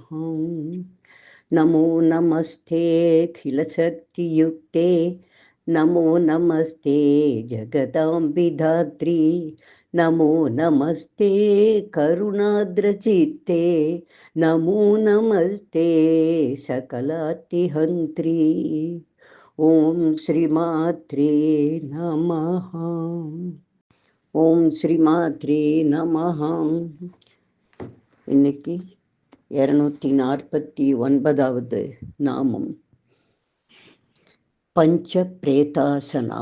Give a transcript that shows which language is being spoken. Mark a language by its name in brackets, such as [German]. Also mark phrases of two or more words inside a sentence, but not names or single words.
[Sanskrit] नमो नमस्ते अखिलशक्तियुक्ते, नमो नमस्ते जगदाम्बिधात्री, नमो नमस्ते करुणाद्रचित्ते, नमो नमस्ते सकलातिहन्त्री। ॐ श्रीमात्रे नमः. ॐ श्रीमात्रे नमः. [Tamil] இன்னைக்கு 249வது நாமம் பஞ்ச பிரேதாசனா.